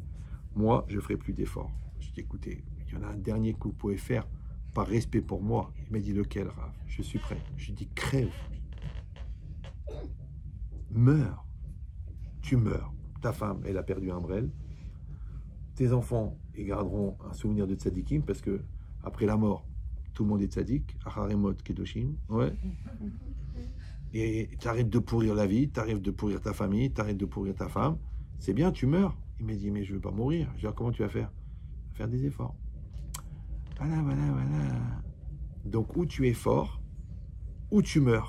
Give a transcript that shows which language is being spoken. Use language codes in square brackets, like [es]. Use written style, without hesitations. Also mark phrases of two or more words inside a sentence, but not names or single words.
[fr] Moi, je ne ferai plus d'efforts. Je dis, écoutez, il y en a un dernier que vous pouvez faire par respect pour moi. Il m'a dit, lequel, Rav? Je suis prêt. Je dis, crève. Meurs. Tu meurs. Ta femme, elle a perdu un brel. Tes enfants, ils garderont un souvenir de tzadikim parce que après la mort, tout le monde est tzadik. [he] אחרי מות קדושים. [fr] Ouais. Et tu arrêtes de pourrir la vie, tu arrêtes de pourrir ta famille, tu arrêtes de pourrir ta femme. C'est bien, tu meurs. Il m'a dit, mais je ne veux pas mourir. Je dis, comment tu vas faire? Faire des efforts. Voilà. Donc, ou tu es fort, ou tu meurs.